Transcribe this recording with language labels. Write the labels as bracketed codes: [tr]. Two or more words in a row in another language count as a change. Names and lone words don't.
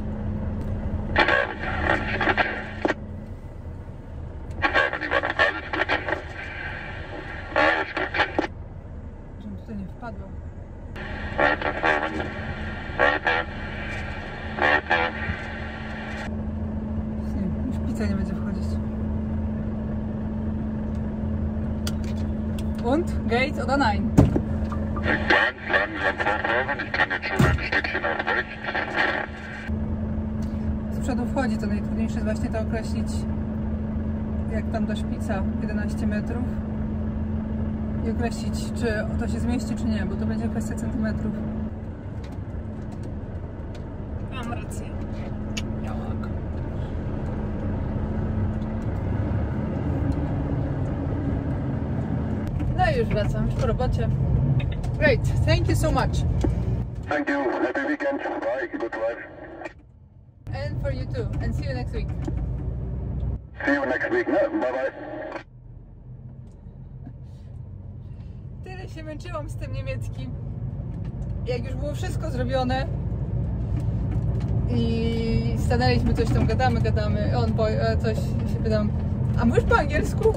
[pl] Żebym tutaj nie wpadła. Już pizza nie będzie wchodzić. [de] Und? Gates oder nein? [pl] Z przodu wchodzi, to najtrudniejsze jest właśnie to określić, jak tam do szpica 11 metrów i określić, czy to się zmieści, czy nie, bo to będzie kwestia centymetrów. Mam rację. Białak. No i już wracam, już po robocie. [en] Great, thank you so much. Thank you. Happy weekend. Bye. Good drive. And for you too. And see you next week. See you next week. No? Bye bye. [pl] Tyle się męczyłam z tym niemieckim. Jak już było wszystko zrobione i stanęliśmy, coś tam gadamy. On coś się pytam, a mówisz po angielsku?